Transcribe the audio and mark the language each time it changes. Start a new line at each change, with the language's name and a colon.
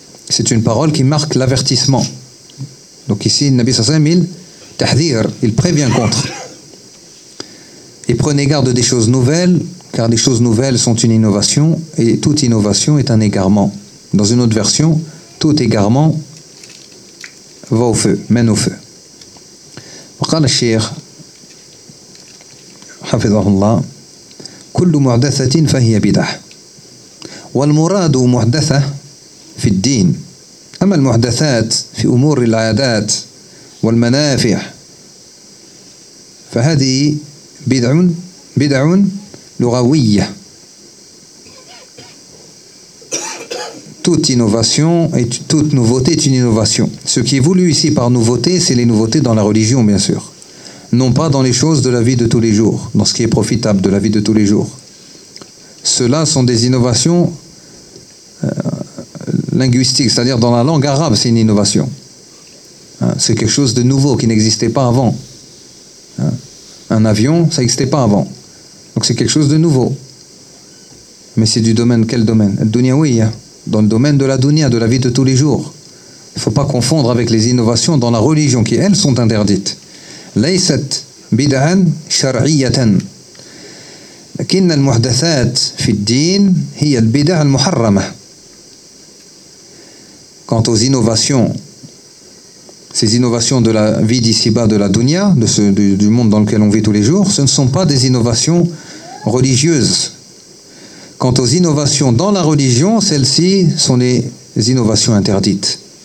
French: C'est une parole qui marque l'avertissement. Donc ici, Nabi Sassam, il تحذير, il prévient contre. Et prenez garde des choses nouvelles, car les choses nouvelles sont une innovation et toute innovation est un égarement. Dans une autre version, tout égarement va au feu, mène au feu.
Arabic: وقال الشيخ حفظه الله كل محدثة فهي بدعة والمراد محدثة في الدين أما المحدثات في أمور العادات والمنافع فهذه بدعة لغوية
French: toute innovation et toute nouveauté est une innovation. Ce qui est voulu ici par nouveauté, c'est les nouveautés dans la religion, bien sûr. Non pas dans les choses de la vie de tous les jours, dans ce qui est profitable de la vie de tous les jours. Ceux-là sont des innovations linguistiques, c'est-à-dire dans la langue arabe, c'est une innovation. C'est quelque chose de nouveau qui n'existait pas avant. Un avion, ça n'existait pas avant. Donc c'est quelque chose de nouveau. Mais c'est du domaine, quel domaine ? Dunia, oui, dans le domaine de la dunia, de la vie de tous les jours. Il ne faut pas confondre avec les innovations dans la religion qui, elles, sont interdites.
Arabic: ليست بدعا شرعية لكن المحدثات في الدين هي البدع المحرمة.
French: Quant aux innovations, ces innovations de la vie d'ici-bas, de la dunya, du monde dans lequel on vit tous les jours, ce ne sont pas des innovations religieuses. Quant aux innovations dans la religion, celles-ci sont les innovations interdites.